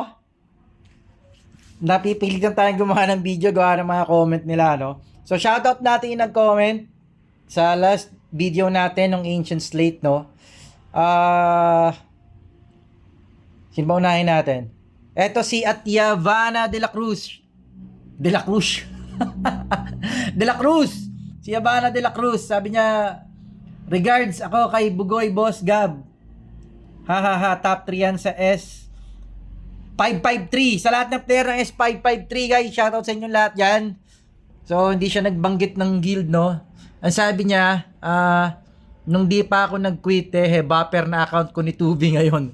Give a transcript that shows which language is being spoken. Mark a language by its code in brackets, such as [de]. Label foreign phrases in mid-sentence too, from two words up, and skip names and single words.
[tl] Napipilitan tayong gumawa ng video, gawa ng mga comment nila, no? So shoutout natin yung nag-comment sa [en] last video [tl] natin ng Ancient Slate, no? Sino ba unahin natin? Eto si Atiavana de la Cruz. De la Cruz. De la Cruz. Si Atiavana de la Cruz. Sabi niya, regards ako kay Bugoy Boss Gab. Top 3 yan sa S553. Sa lahat ng player ng S553 guys, shoutout sa inyo lahat yan. So hindi siya nagbanggit ng guild, no. Ang sabi niya, nung di pa ako nag-quit buffer na account ko ni Tubi ngayon.